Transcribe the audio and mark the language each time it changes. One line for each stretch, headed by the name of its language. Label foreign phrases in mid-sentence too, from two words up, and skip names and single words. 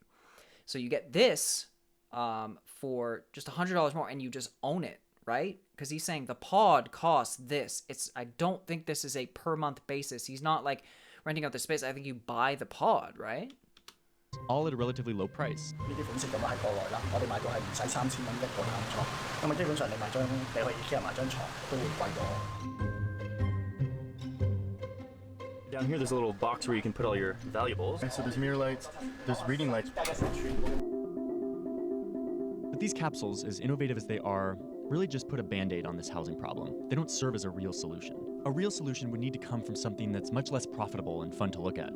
English: So you get this for just $100 more and you just own it, right? Because he's saying the pod costs this. I don't think this is a per month basis. He's not like renting out the space. I think you buy the pod, right? All at a relatively low price.
Cantonese: 呢啲款式咁啊喺國內啦，我哋買到係唔使3000蚊一個監倉。咁啊基本上你去 IKEA 買張床都會貴過。
English: Down here, there's a little box where you can put all your valuables. So there's mirror lights, there's reading lights. But these capsules, as innovative as they are, really just put a band-aid on this housing problem. They don't serve as a real solution. A real solution would need to come from something that's much less profitable and fun to look at.